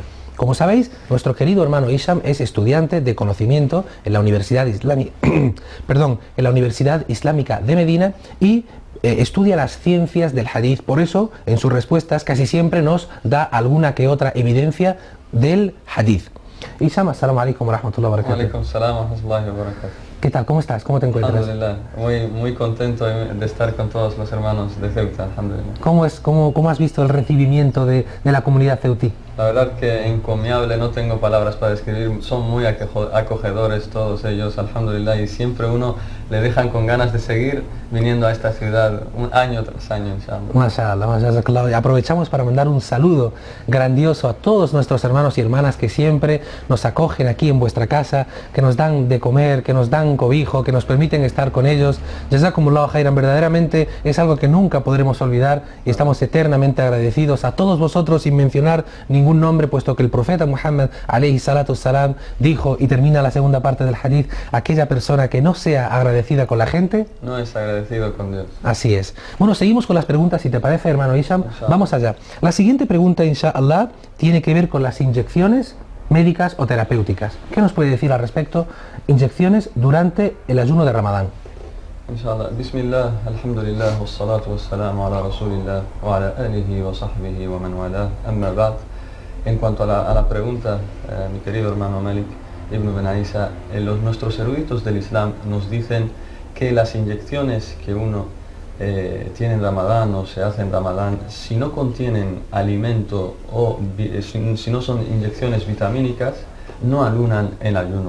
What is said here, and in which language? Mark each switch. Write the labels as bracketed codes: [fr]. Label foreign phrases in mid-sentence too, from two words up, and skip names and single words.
[es] Como sabéis, nuestro querido hermano Hisham es estudiante de conocimiento en la Universidad Islámica de Medina y estudia las ciencias del hadith. Por eso, en sus respuestas casi siempre nos da alguna que otra evidencia del hadith. [ar] Hisham, السلام عليكم ورحمة الله وبركاته. وعليكم السلام ورحمة الله وبركاته. [es] ¿Qué tal? ¿Cómo estás? ¿Cómo te encuentras? Alhamdulillah, muy contento de estar con todos los hermanos de Ceuta, alhamdulillah. ¿Cómo has visto el recibimiento de la comunidad ceutí? La verdad que encomiable, no tengo palabras para describir, son muy acogedores todos ellos, alhamdulillah, y siempre uno le dejan con ganas de seguir viniendo a esta ciudad un año tras año, inshallah. Mashallah. Aprovechamos para mandar un saludo grandioso a todos nuestros hermanos y hermanas que siempre nos acogen aquí en vuestra casa, que nos dan de comer, que nos dan cobijo, que nos permiten estar con ellos. [ar] جزاكم الله خيرا, [es] verdaderamente es algo que nunca podremos olvidar y estamos eternamente agradecidos a todos vosotros, sin mencionar ningún nombre, puesto que el profeta Muhammad [ar] عليه الصلاة السلام [es] dijo, y termina la segunda parte del hadith, aquella persona que no sea agradecida con la gente no es agradecido con Dios. Así es. Bueno, seguimos con las preguntas, si te parece, hermano Hisham. Vamos allá. La siguiente pregunta, inshallah, tiene que ver con las inyecciones médicas o terapéuticas. ¿Qué nos puede decir al respecto? Inyecciones durante el ayuno de Ramadán. [ar] إن شاء الله. بسم الله، الحمد لله، والصلاة والسلام على رسول الله وعلى آله وصحبه ومن والاه، أما بعد. [es] En cuanto a la pregunta, mi querido hermano Malik Ibn Benaisa, nuestros eruditos del Islam nos dicen que las inyecciones que uno tiene en Ramadán o se hace en Ramadán, si no contienen alimento o si no son inyecciones vitamínicas, no anulan el ayuno.